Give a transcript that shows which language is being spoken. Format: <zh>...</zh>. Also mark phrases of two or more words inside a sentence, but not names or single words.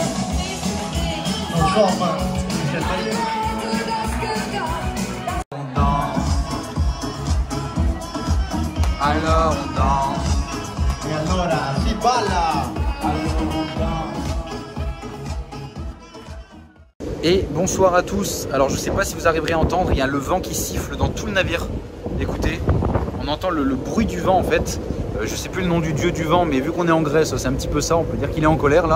<fr>Nous sommes</fr> <it>in Germania.</it> <fr>On danse. Alors on danse.</fr> <it>E allora si balla.</it> <fr>Et bonsoir à tous. Alors je sais pas si vous arriverez à entendre, il y a le vent qui siffle dans tout le navire. Écoutez, on entend le bruit du vent en fait. Je sais plus le nom du dieu du vent, mais vu qu'on est en Grèce, c'est un petit peu ça, on peut dire qu'il est en colère là.</fr>